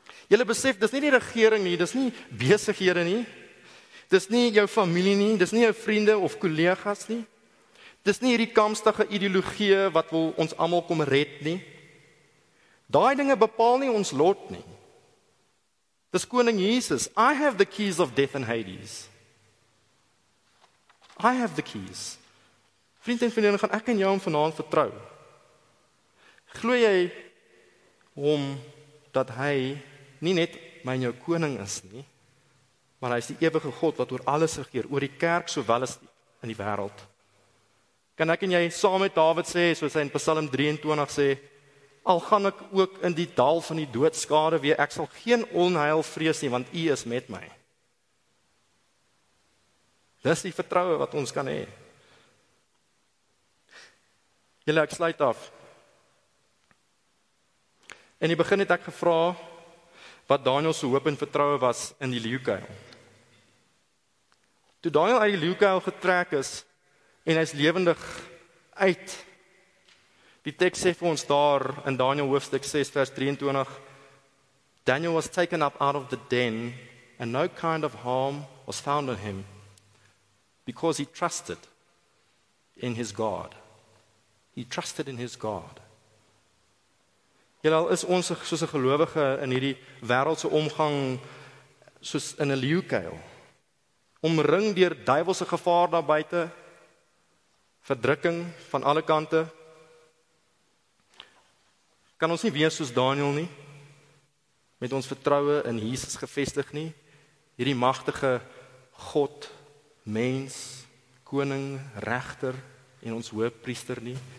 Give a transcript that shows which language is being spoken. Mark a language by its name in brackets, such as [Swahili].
[Afrikaans] Julle besef, dis nie die regering nie, dis nie besighede nie, dis nie jou familie nie, dis nie jou vriende of kollegas nie, dis nie hierdie kampstige ideologie wat wil ons almal kom red nie. Daai dinge bepaal nie ons lot nie. Dis koning Jesus. [English] I have the keys of death and Hades. I have the keys. [Afrikaans] Vriende en vriendinne, gaan ek en jou hom vanaand vertrou. Glo jy hom dat hy nie net my en jou koning is nie, maar hy is die ewige God wat oor alles regeer, oor die kerk sowel as in die wêreld. Kan ek en jy saam met Dawid sê, soos hy in Psalm 23 sê, al gaan ek ook in die dal van die doodskade weer, ek sal geen onheil vrees nie, want U is met my. Dis die vertroue wat ons kan hê. Julle, ek sluit af. In die begin het ek gevra wat Daniël se hoop en vertroue was in die leeukuil. Toe Daniël uit die leeukuil getrek is en hy's lewendig uit. Die teks sê vir ons daar in Daniël hoofstuk 6 vers 23, [English] Daniel was taken up out of the den and no kind of harm was found on him because he trusted in his God. He trusted in his God. [Afrikaans] Julle, al is ons soos 'n gelowige in hierdie wêreldse omgang soos in 'n leeukuil, omring deur duiwelse gevaar daar buite, verdrukking van alle kante, kan ons nie wees soos Daniël nie, met ons vertroue in Jesus gevestig nie, hierdie magtige God, mens, koning, regter en ons hoëpriester nie.